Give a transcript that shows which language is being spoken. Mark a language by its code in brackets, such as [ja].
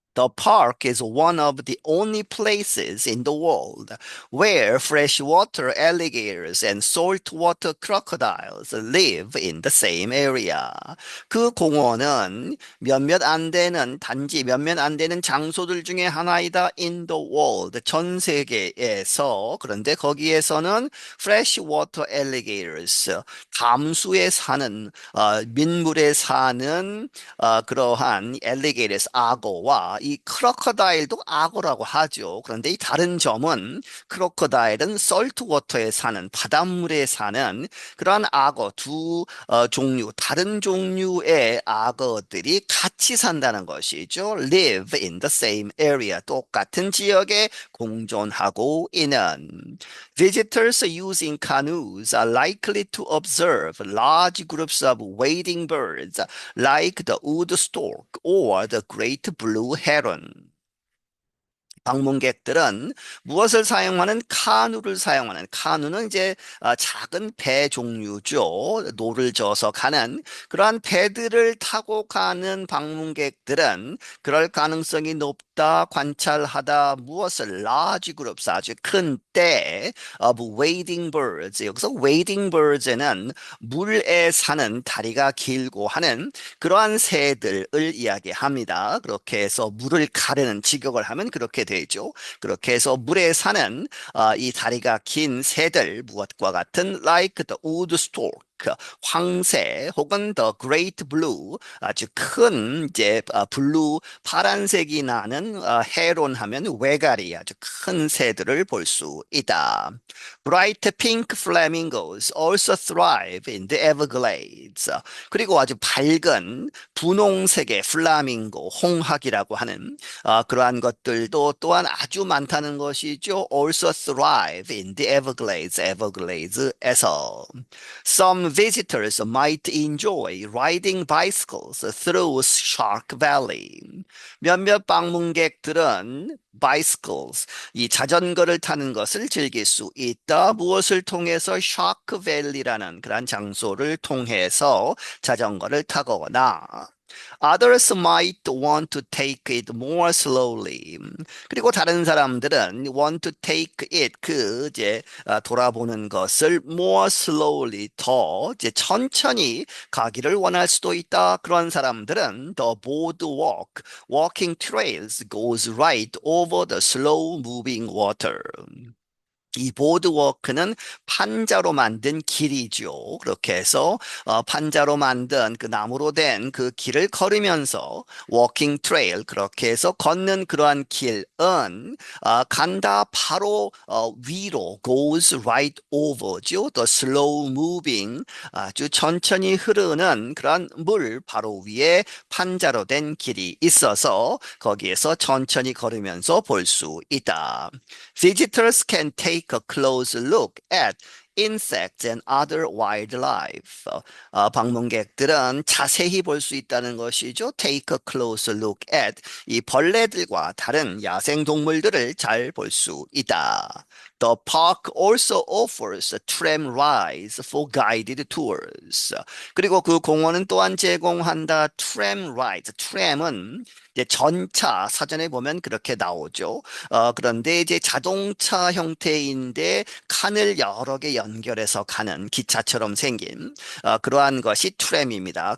[en] The park is one of the only places in the world where freshwater alligators and saltwater crocodiles live in the same area. [ko] 그 공원은 단지 몇몇 안 되는 장소들 중에 하나이다. [en] In the world, [ko] 전 세계에서. 그런데 거기에서는 freshwater alligators, 담수에 사는, 민물에 사는 그러한 alligators, 악어와 이 크로커다일도 악어라고 하죠. 그런데 이 다른 점은 크로커다일은 saltwater에 사는, 바닷물에 사는 그러한 악어 종류, 다른 종류의 악어들이 같이 산다는 것이죠. [en] Live in the same area. [ko] 똑같은 지역에 공존하고 있는. [en] Visitors using canoes are likely to observe large groups of wading birds like the wood stork or the great blue heron. [ko] 방문객들은 무엇을 사용하는 카누를 사용하는 카누는 이제 작은 배 종류죠. 노를 저어서 가는 그러한 배들을 타고 가는 방문객들은 그럴 가능성이 높다 관찰하다 무엇을 large groups 아주 큰 때 [en] of wading birds [ko] 여기서 wading birds에는 물에 사는 다리가 길고 하는 그러한 새들을 이야기합니다. 그렇게 해서 물을 가르는 직역을 하면 그렇게 되죠. 그렇게 해서 물에 사는 이 다리가 긴 새들 무엇과 같은 [en] like the wood stork [ko] 황새 혹은 [en] the great blue [ko] 아주 큰 이제 블루 파란색이 나는 헤론 하면 외가리 아주 큰 새들을 볼 수 있다. [en] Bright pink flamingos also thrive in the Everglades. [ko] 그리고 아주 밝은 분홍색의 플라밍고, 홍학이라고 하는 그러한 것들도 또한 아주 많다는 것이죠. [en] Also thrive in the Everglades, Everglades에서. Some visitors might enjoy riding bicycles through Shark Valley. [ko] 몇몇 방문객들은 bicycles, 이 자전거를 타는 것을 즐길 수 있다. 무엇을 통해서 샤크밸리라는 그런 장소를 통해서 자전거를 타거나 [en] Others might want to take it more slowly. [ko] 그리고 다른 사람들은 [en] want to take it [ko] 이제 돌아보는 것을 [en] more slowly [ko] 더 이제 천천히 가기를 원할 수도 있다. 그런 사람들은 [en] the boardwalk, walking trails goes right over the slow moving water. [ko] 이 보드워크는 판자로 만든 길이죠. 그렇게 해서 판자로 만든 그 나무로 된 그 길을 걸으면서 워킹 트레일 그렇게 해서 걷는 그러한 길은 간다 바로 위로 [en] goes right over [ko] 죠. [en] The slow moving [ko] 아주 천천히 흐르는 그런 물 바로 위에 판자로 된 길이 있어서 거기에서 천천히 걸으면서 볼 수 있다. [en] Visitors can take a close look at insects and other wildlife. [ko] 방문객들은 자세히 볼 수 있다는 것이죠. [en] Take a close look at [ko] 이 벌레들과 다른 야생 동물들을 잘 볼 수 있다. [en] The park also offers tram rides for guided tours. [ko] 그리고 그 공원은 또한 제공한다. [en] tram rides. [ko] tram은 이제 전차 사전에 보면 그렇게 나오죠. 그런데 이제 자동차 형태인데 칸을 여러 개 연결해서 가는 기차처럼 생긴 그러한 것이 트램입니다.